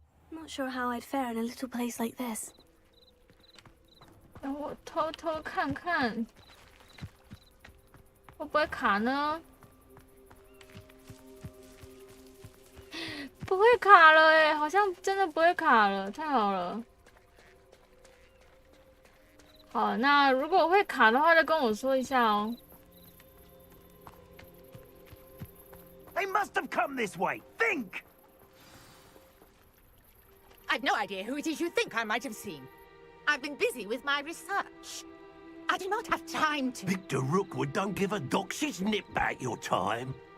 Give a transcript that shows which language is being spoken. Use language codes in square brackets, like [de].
[en] Not sure how I'd fare in a little place like this. [zh] 让我偷偷看看，会不会卡呢？不会卡了欸，好像真的不会卡了，太好了。好，那如果会卡的话，再跟我说一下哦。 [en] They must have come this way. Think! I've no idea who it is you think I might have seen. I've been busy with my research. I do not have time to... Victor Rookwood don't give a doxy's nip back your time.